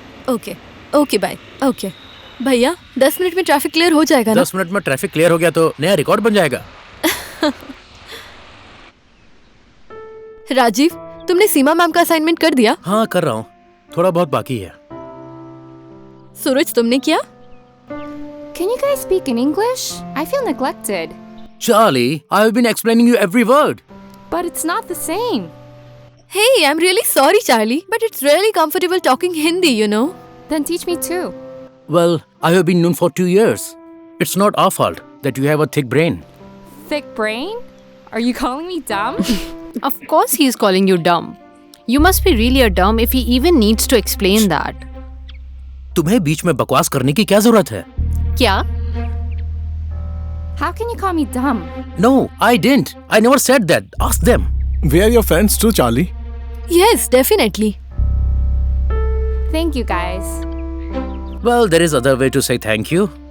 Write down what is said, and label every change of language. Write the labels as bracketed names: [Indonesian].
[Hindi] Okay okay bye. Okay भैया, 10 minute में traffic clear हो जाएगा ना? 10 मिनट में ट्रैफिक क्लियर हो गया तो नया रिकॉर्ड बन जाएगा। राजीव, तुमने सीमा मैम का असाइनमेंट कर दिया? हाँ कर रहा हूँ, थोड़ा बहुत बाकी है। सूरज, तुमने किया? [English] Can you guys speak in English? I feel neglected. Charlie, I have been explaining you every word. But it's not the same. Hey, I'm really sorry, Charlie, but it's really comfortable talking Hindi, you know. Then teach me too. Well, I have been known for 2 years. It's not our fault that you have a thick brain. Thick brain? Are you calling me dumb? Of course he is calling you dumb. You must be really a dumb if he even needs to explain that. [Hindi] तुम्हें बीच में बकवास करने की क्या जरूरत है? क्या? [English] How can you call me dumb? No, I didn't. I never said that. Ask them. We are your friends too, Charlie. Yes, definitely. Thank you, guys. Well, there is other way to say thank you.